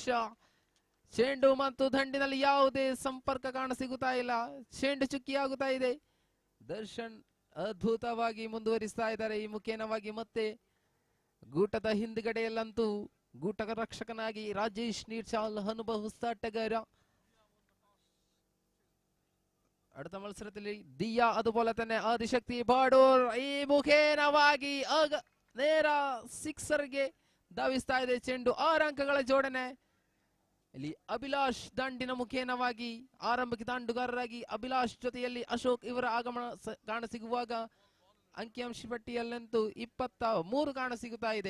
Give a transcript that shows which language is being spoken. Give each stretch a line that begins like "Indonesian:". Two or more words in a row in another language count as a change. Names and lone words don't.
Kannada: ಚೆಂಡು ಮತ್ತು ದಂಡಿನಲ್ಲಿ ಯಾವುದೇ ಸಂಪರ್ಕ ಕಾಣಸಿಗುತ್ತಾ ಇಲ್ಲ. ಚೆಂಡು ಚುಕ್ಕಿಯಾಗುತ್ತಾ ಇದೆ. ದರ್ಶನ್ ಅದ್ಭುತವಾಗಿ ಮುಂದುವರಿಸ್ತಾ ಇದ್ದಾರೆ. ಈ ಮುಖೇನವಾಗಿ ಮತ್ತೆ ಗೂಟದ ಹಿಂದ್ಗಡೆಯಲ್ಲಂತೂ ಗೂಟ ರಕ್ಷಕನಾಗಿ ರಾಜೇಶ್ ನೀರ್ಚಾಲ್ ಅನುಭವಿಸ್ತ ಆಟಗಾರ.
Malayalam: അടുത്ത മത്സരത്തിൽ ദിയ അതുപോലെ തന്നെ ആദിശക്തി ബാഡൂർ
Kannada: ഈ മുഖേനವಾಗಿ ನೇರ ಸಿಕ್ಸರ್ಗೆ ಧಾವಿಸ್ತಾ ಇದೆ ಚೆಂಡು. 6 ಅಂಕಗಳ ಜೋಡಣೆ. ಇಲ್ಲಿ ಅಭಿಲಾಷ್ ದಂಡಿನ ಮುಖೇನವಾಗಿ ಆರಂಭಿಕ ದಾಂಡುಗಾರರಾಗಿ ಅಭಿಲಾಷ್ ಜೊತೆಯಲ್ಲಿ ಅಶೋಕ್ ಇವರ ಆಗಮನ ಕಾಣಸಿಗುವಾಗ ಅಂಕಿಅಂಶ ಪಟ್ಟಿಯಲ್ಲಂತೂ 23 ಕಾಣಸಿಗುತ್ತಾ ಇದೆ.